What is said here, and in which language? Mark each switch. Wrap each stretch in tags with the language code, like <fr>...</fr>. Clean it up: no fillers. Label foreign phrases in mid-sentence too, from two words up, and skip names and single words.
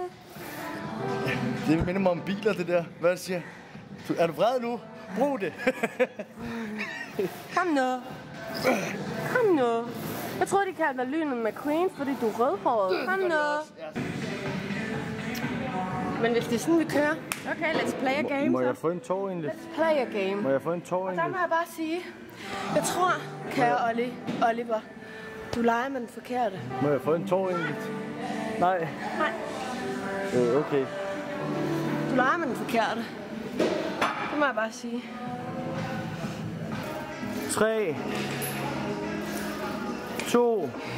<da>Det minder mig om biler, det der. Hvad siger du? Er du vred nu? Brug det. Kom nu. Kom nu. Jeg troede, de kaldte dig Lynet McQueen, fordi du er rødhåret. Kom nu. Men hvis det er sådan, vi kører.</da> <en>Okay, let's play a game.</en> <da>Må så. jeg få en tår egentlig?</da> <en>Let's play a game.</en> <da>Må jeg få en tår Og der egentlig? må jeg bare sige, jeg tror, kære Oliver, du leger med den forkerte. Må jeg få en tår egentlig? Nej. Nej, Okay. du leger med den forkerte. Det må jeg bare sige. 3. 2.</da>